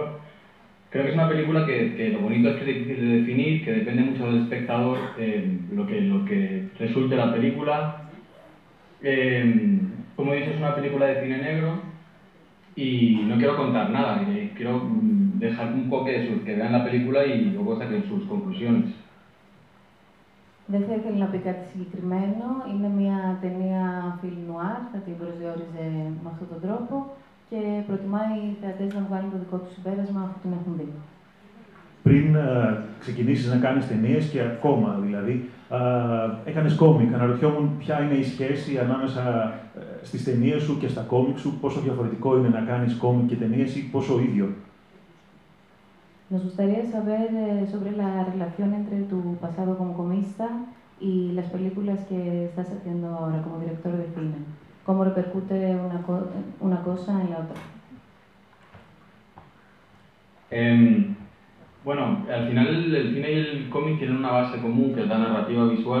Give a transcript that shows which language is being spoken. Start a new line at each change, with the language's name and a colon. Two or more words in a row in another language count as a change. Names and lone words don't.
Spanish: Creo que es una película que lo bonito es que es difícil de definir, que depende mucho del espectador lo que resulte la película. Como he dicho, es una película de cine negro y no quiero contar nada, quiero dejar un poco que vean la película y luego saquen sus conclusiones.
Greek: Δεν θα ήθελα να πει κάτι συγκεκριμένο. Είναι μια ταινία
French: film noir,
Greek: θα την προσδιορίζε με αυτόν τον τρόπο και προτιμάει οι θεατές να βγάλουν το δικό τους συμπέρασμα αφού την έχουν δει. Πριν ξεκινήσεις να κάνεις ταινίες και ακόμα δηλαδή, έκανες κόμικ. Αναρωτιόμουν ποια είναι η σχέση ανάμεσα στις ταινίες σου και στα κόμικ σου, πόσο διαφορετικό είναι να κάνεις κόμικ και ταινίες ή πόσο ίδιο.
Spanish: Nos gustaría saber sobre la relación entre tu pasado como comista y las películas que estás haciendo ahora como director de cine. ¿Cómo repercute una cosa en la otra? Bueno, al final el cine y el cómic tienen una base común, que es la narrativa visual.